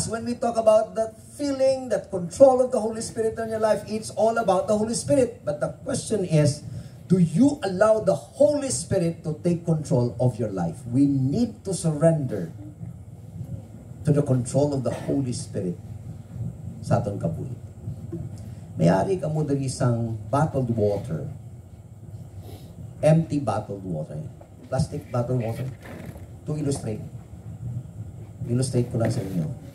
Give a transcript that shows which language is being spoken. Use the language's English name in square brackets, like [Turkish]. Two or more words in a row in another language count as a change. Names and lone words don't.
[English] When we talk about that feeling, that control of the Holy Spirit in your life, it's all about the Holy Spirit. But the question is, do you allow the Holy Spirit to take control of your life? We need to surrender to the control of the Holy Spirit [Hiligaynon] sa atong kabuhi. Mayari ka mo dali isang [English] bottled water. Empty bottled water. Plastic bottled water. To illustrate. [Hiligaynon] Illustrate ko lang sa inyo.